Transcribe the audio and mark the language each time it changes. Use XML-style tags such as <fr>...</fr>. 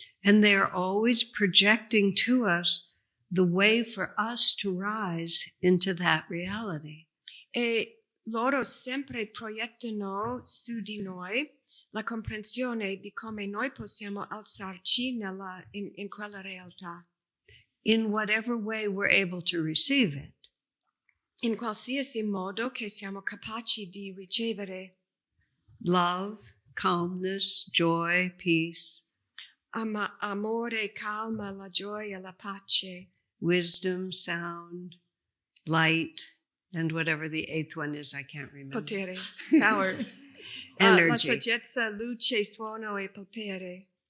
<en>And they are always projecting to us the way for us to rise into that reality.</en> <it>E loro sempre proiettano su di noi la comprensione di come noi possiamo alzarci in quella realtà.</it> <en>In whatever way we're able to receive it.</en> <it>In qualsiasi modo che siamo capaci di ricevere.</it> <en>Love, calmness, joy, peace.</en> <it>Amore, calma, la gioia, la pace.</it> <en>Wisdom, sound, light, and whatever the eighth one is, I can't remember.</en> <it>Potere,</it> <en>power. Energy.</en> <it>La saggezza, luce, suono e potere.</it>